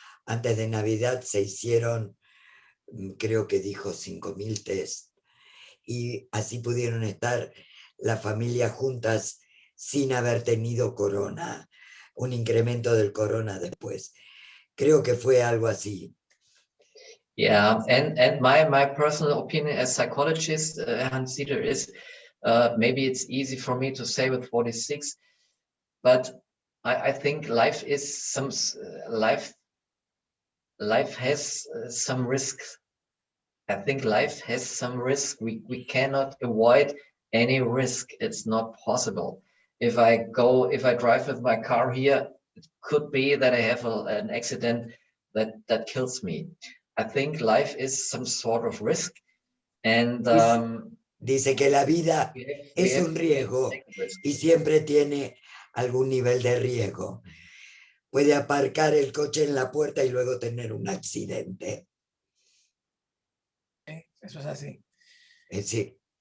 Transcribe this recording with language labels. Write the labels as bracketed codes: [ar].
[es] Antes de Navidad se hicieron, creo que dijo 5.000 test, y así pudieron estar las familias juntas sin haber tenido corona, un incremento del corona después. Creo que fue algo así. [en] Yeah, and my personal opinion as psychologist, Hans-Dieter, is maybe it's easy for me to say with 46, but I think life is life has some risks. I think life has some risk. We cannot avoid any risk. It's not possible. If I drive with my car here, it could be that I have an accident that kills me. I think life is some sort of risk, and [es] dice que la vida es un riesgo y siempre tiene algún nivel de riesgo. Puede aparcar el coche en la puerta y luego tener un accidente. Eso es así. Sí.